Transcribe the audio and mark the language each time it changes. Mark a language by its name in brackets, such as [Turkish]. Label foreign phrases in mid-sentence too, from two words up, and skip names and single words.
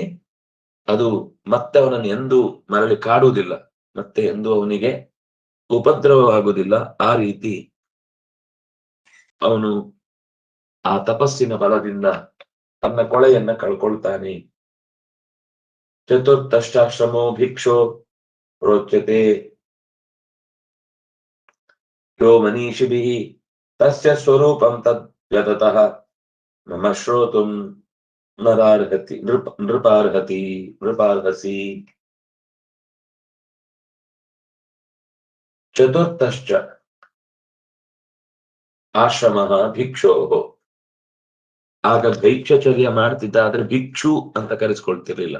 [Kannada] ಅದು ಮತ್ತೆ ಅವನನ್ನು ಎಂದೂ ಮರಳಿ ಕಾಡುವುದಿಲ್ಲ, ಮತ್ತೆ ಎಂದೂ ಅವನಿಗೆ ಉಪದ್ರವವಾಗುವುದಿಲ್ಲ. ಆ ರೀತಿ ಅವನು ಆ ತಪಸ್ಸಿನ ಬಲದಿಂದ ತನ್ನ ಕೊಳೆಯನ್ನ ಕಳ್ಕೊಳ್ತಾನೆ. [Sanskrit] ಚತುರ್ಥಶ್ಚಾಶ್ರಮೋ ಭಿಕ್ಷೋ ಪ್ರೋಚ್ಯತೆ ಯೋ ಮನೀಷಿಭಿಃ ತಸ್ಯ ಸ್ವರೂಪಂ ತದ್ ಯತತಃ ಮಮ ಶ್ರೋತುಂ ನೃಪಾರ್ಹಸಿ. ಚತುರ್ಥಶ್ಚ ಆಶ್ರಮ ಭಿಕ್ಷೋ, [Kannada] ಆಗ ಭೈಕ್ಷಚರ್ಯ ಮಾಡ್ತಿದ್ದ, ಆದ್ರೆ ಭಿಕ್ಷು ಅಂತ ಕರೆಸಿಕೊಳ್ತಿರ್ಲಿಲ್ಲ.